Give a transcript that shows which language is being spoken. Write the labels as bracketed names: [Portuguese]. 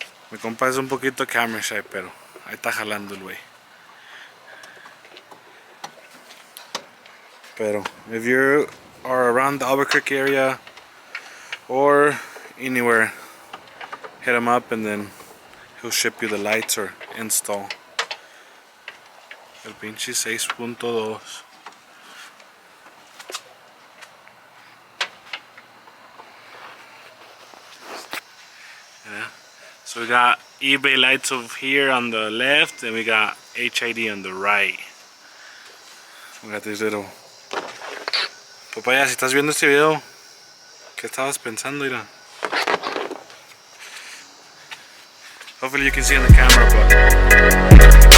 [Spanish] Mi compa es un poquito [English] camera shy, [Spanish] pero ahí está jalando el güey. [English] Pero if you are around the Albuquerque area or anywhere, hit him up and then he'll ship you the lights or install. [Spanish] El pinche 6.2. [English] So we got eBay lights over here on the left, and we got HID on the right. We got this little... [Spanish] Papaya, si estás viendo este video, ¿qué estabas pensando? Mira. [English] Hopefully you can see on the camera, but...